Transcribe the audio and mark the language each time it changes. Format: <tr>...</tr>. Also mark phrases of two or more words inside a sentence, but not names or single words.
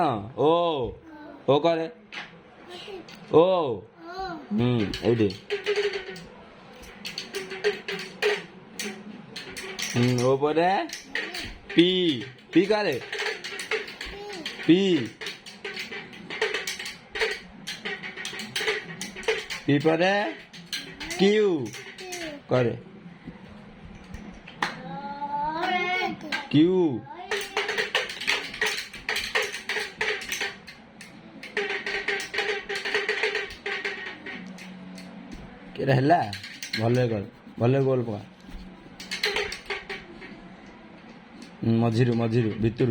<or>ଓ କରେ। ଓ ଏଇଠି। ଓ ପରେ ପି କରେ। ପି ପରେ କିଉ କରେ। কিউ କେଟା ହେଲା? ଭଲରେ କର। ଭଲରେ ଗୋଲ ପକା। ମଝିରୁ ଭିତରୁ।</or>